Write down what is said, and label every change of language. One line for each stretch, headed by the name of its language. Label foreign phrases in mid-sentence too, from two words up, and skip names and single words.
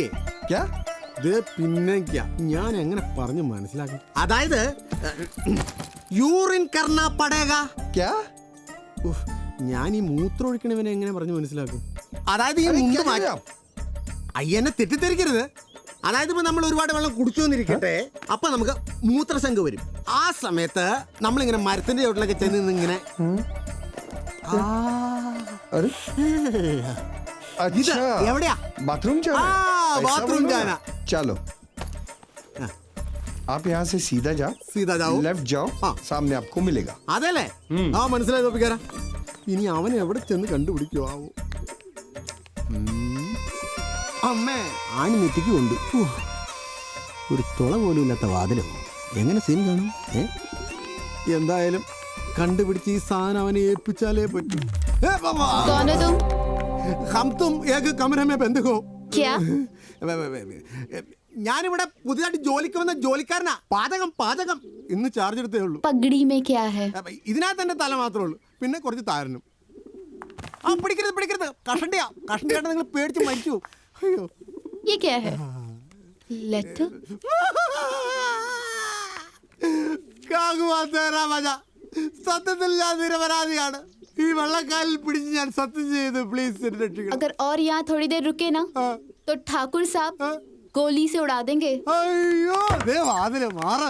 Hindi: क्या?
Malayalam: പിന്നെ ഞാൻ എങ്ങനെ പറഞ്ഞു മനസ്സിലാക്കും?
Hindi: അതായത് यूरिन करना पड़ेगा. क्या?
Malayalam: ഞാൻ ഈ മൂത്രം ഒഴിക്കണവനെ എങ്ങനെ പറഞ്ഞു മനസ്സിലാക്കും? അതായത് ഈ മുണ്ട് മാറ്റാം. അയ്യനെ തെറ്റിദ്ധരിക്കരുത്. അതായത് ഇപ്പൊ നമ്മൾ ഒരുപാട് വെള്ളം കുടിച്ചു വന്നിരിക്കട്ടെ, അപ്പൊ നമുക്ക് മൂത്രശങ്ക വരും. ആ സമയത്ത് നമ്മളിങ്ങനെ മരത്തിന്റെ ചോട്ടിലൊക്കെ ചെന്ന് ഇങ്ങനെ എവിടെയാ
Hindi: बाथरूम जाना? बाथरूम जाना. चलो आप यहाँ से सीधा जाओ, लेफ्ट जाओ, सामने आपको मिलेगा.
Malayalam: അതല്ലേ? ആ മനസ്സിലായി തോപ്പിക്കാരാ. ഇനി അവൻ എവിടെ ചെന്ന് കണ്ടുപിടിക്കോ ആവോ? അമ്മേ ആണി നെറ്റിക്ക് കൊണ്ട് ഒരു തുള പോലും ഇല്ലാത്ത വാതിലോ എങ്ങനെ സീൻ കാണും? എന്തായാലും കണ്ടുപിടിച്ച് ഈ സാധനം അവനെ ഏൽപ്പിച്ചാലേ പറ്റൂ.
Hindi: हम तुम एक कमरे में बंद हो. क्या?
Malayalam: ഞാനിവിടെ പുതിയതായിട്ട് ജോലിക്ക് വന്ന ജോലിക്കാരനാ. പാചകം പാചകം ഇന്ന് ചാർജ് എടുത്തേ ഉള്ളൂ.
Hindi: പഗടി में क्या है?
Malayalam: ഇതിനകത്ത് എന്റെ തല മാത്രമേ ഉള്ളൂ, പിന്നെ കുറച്ച് താരനും. ആ പിടിക്കരുത് പിടിക്കരുത്. കഷണ്ടിയായിട്ട് നിങ്ങൾ പേടിച്ച് മരിച്ചു. അയ്യോ
Hindi: ये क्या है? लेटर?
Malayalam: സത്യത്തിൽ ഞാൻ നിരപരാധിയാണ്. ഈ വെള്ളക്കാലിൽ പിടിച്ച് ഞാൻ സത്യം ചെയ്ത് പ്ലീസ് രക്ഷിക്കണം.
Hindi: अगर और यहाँ थोड़ी देर रुके ना तो ठाकुर साहब गोली से उड़ा देंगे.
Malayalam: അയ്യോ ദേ വാതില് മാറ്.